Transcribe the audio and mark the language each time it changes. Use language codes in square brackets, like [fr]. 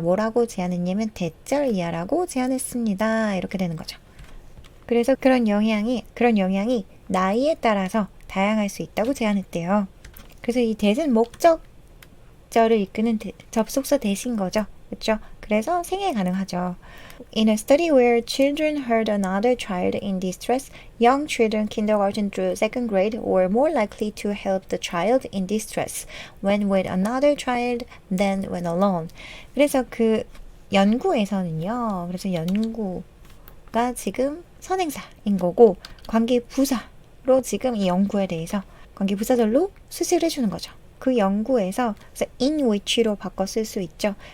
[ko] 뭐라고 제안했냐면 대절 이하라고 제안했습니다. 이렇게 되는 거죠. 그래서 그런 영향이 나이에 따라서 다양할 수 있다고 제안했대요. 그래서 이 that은 목적절을 이끄는 접속사 대신 거죠. 그렇죠? 그래서 생애 가능하죠. [en] In a study where children heard another child in distress, young children kindergarten through second grade were more likely to help the child in distress when with another child than when alone. [ko] 그래서 그 연구에서는요. 그래서 연구가 지금 선행사인 거고 관계부사로 지금 이 연구에 대해서 관계부사절로 수식을 해주는 거죠. 그 연구에서 그래서 in which로 바꿔 쓸 수 있죠.